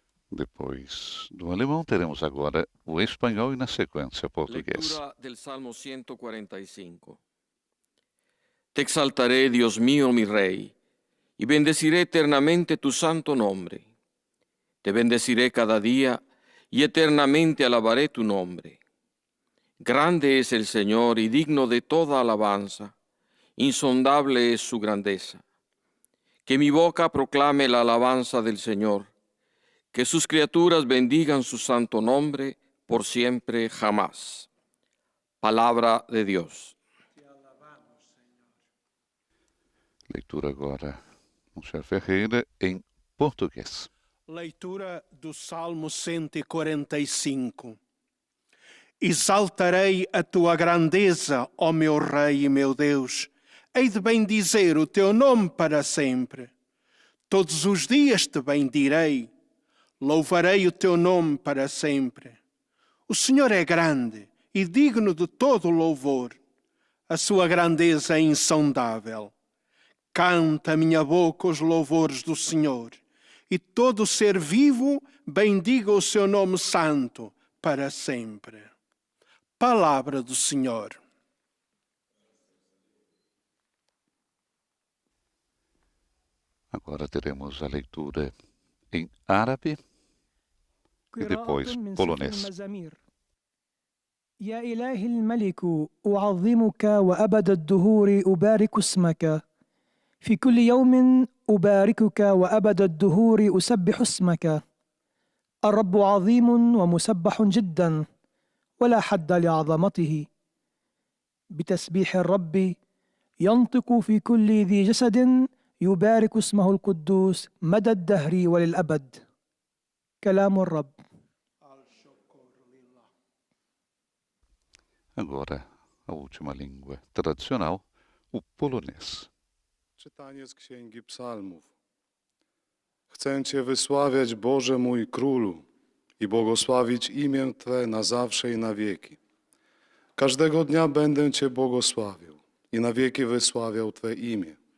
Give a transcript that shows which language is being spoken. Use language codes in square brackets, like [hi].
[pt] Depois do alemão, teremos agora o espanhol e, na sequência, o português. [es] Lectura del Salmo 145. Te exaltaré, Dios mío, mi Rey, y bendeciré eternamente tu santo nombre. Te bendeciré cada día y eternamente alabaré tu nombre. Grande es el Señor y digno de toda alabanza. Insondable es su grandeza. Que mi boca proclame la alabanza del Señor. Que sus criaturas bendigan su santo nombre por siempre jamás. Palabra de Dios. [pt] Leitura agora, Monsenhor Ferreira, em português. Leitura do Salmo 145. Exaltarei a tua grandeza, ó meu Rei e meu Deus. Hei de bendizer o teu nome para sempre. Todos os dias te bendirei. Louvarei o teu nome para sempre. O Senhor é grande e digno de todo louvor. A sua grandeza é insondável. Canta a minha boca os louvores do Senhor. E todo ser vivo bendiga o seu nome santo para sempre. Palavra do Senhor. Agora teremos a leitura em árabe e depois polonês. [ar] يا إلهي الملك أعظمك وأبد الدهور أبارك اسمك في كل يوم أباركك وأبد الدهور أسبح اسمك الرب عظيم ومسبح جدا ولا حد لعظمته بتسبيح الرب ينطق في كل ذي جسد يبارك اسمه القدوس مدى الدهر وللأبد كلام الرب. [pt] Agora, a última língua tradicional, o polonês. [pl] Czytanie z Księgi Psalmów. Chcę Cię wysławiać, Boże mój Królu, i błogosławić imię Twe na zawsze i na wieki. Każdego dnia będę Cię błogosławił i na wieki wysławiał Twe imię.